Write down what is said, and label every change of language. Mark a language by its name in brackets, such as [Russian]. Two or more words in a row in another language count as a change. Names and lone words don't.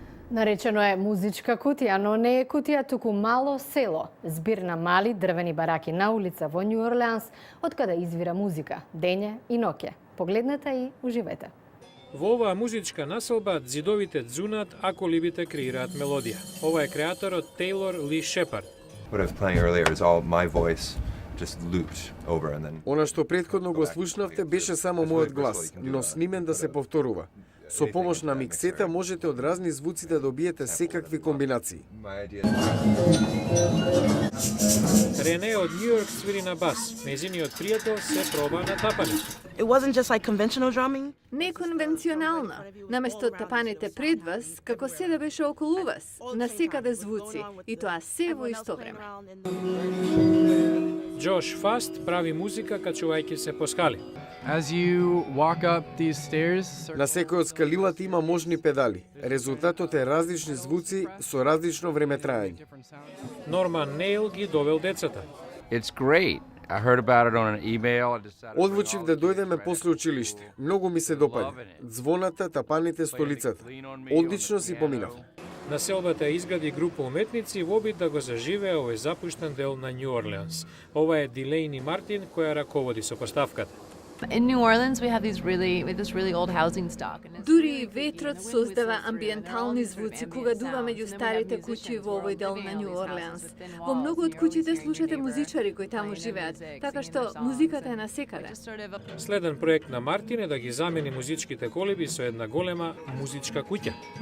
[Macedonian] Наречено е музичка кутија, но не е кутија, туку мало село. Збир на мали дрвени бараки на улица во Њу Орлеанс, од каде извира музика, дење и ноќе. Погледнете и уживете. Во оваа музичка населба ѕидовите дзунат, а колибите креираат мелодија. Ова е креаторот Тейлор Ли Шепард. [English] What I was playing earlier is all my voice just looped over and then [Macedonian] Она што претходно го слушнавте беше само мојот глас, но снимен да се повторува. Со помош на миксета можете од разни звуци да добиете секакви комбинации. [English] my idea [Macedonian] Рене од Њу Йорк свири на бас. Нејзиниот пријател се проба на тапане. [English] It wasn't just like conventional drumming. [Macedonian] Неконвенционална. Наместо тапаните пред вас, како се да беше околу вас, насекаде звуци, и тоа се во исто време. Джош Фаст прави музика качувајќи се по скали. [English] As you walk up these stairs, [Macedonian] На секој од скалилата има можни педали. Резултатот е различни звуци со различно времетраење. Норман Нейл ги довел децата. [English] It's great. I heard about it on an email. I decided [Macedonian] Одлучив да дојдеме после училиште. Многу ми се допаѓа. Звоната, тапаните, столицата. Одлично си поминав. Населбата изгради група уметници во обид да го заживее овој запуштен дел на Њу Орлеанс. Ова е Дилейни Мартин која раководи со поставката. [English] In New Orleans, we have this really old housing stock. And [Macedonian] Дури и ветрот создава амбиентални звуци кога дува меѓу старите куќи во овој дел на Њу Орлеанс. Во многу од куќите слушате музичари кои таму живеат, така што музиката е насекаде. Следен проект на Мартин е да ги замени музичките колиби со една голема музичка куќа.